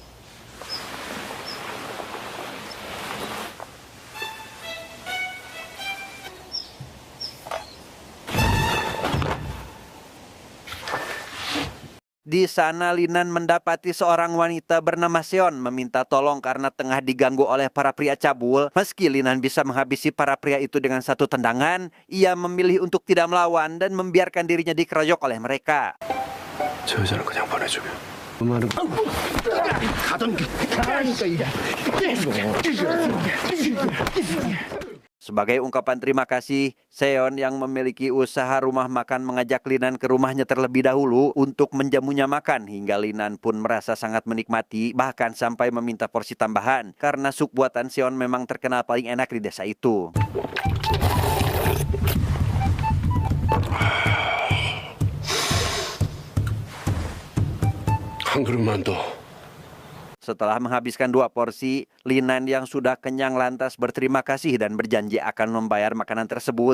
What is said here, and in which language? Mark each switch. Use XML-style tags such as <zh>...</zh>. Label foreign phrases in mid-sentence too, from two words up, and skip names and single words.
<id>Di sana Linan mendapati seorang wanita bernama Seon meminta tolong karena tengah diganggu oleh para pria cabul. Meski Linan bisa menghabisi para pria itu dengan satu tendangan, ia memilih untuk tidak melawan dan membiarkan dirinya dikeroyok oleh mereka.</id> <ko>저 여자는 그냥 보내주게.</ko> <id>Sebagai ungkapan terima kasih, Seon yang memiliki usaha rumah makan mengajak Linan ke rumahnya terlebih dahulu untuk menjamunya makan hingga Linan pun merasa sangat menikmati, bahkan sampai meminta porsi tambahan karena sup buatan Seon memang terkenal paling enak di desa itu.</id> <ko>한 그릇만 더.</ko> <id>Setelah menghabiskan 2 porsi, Linan yang sudah kenyang lantas berterima kasih dan berjanji akan membayar makanan tersebut.</id>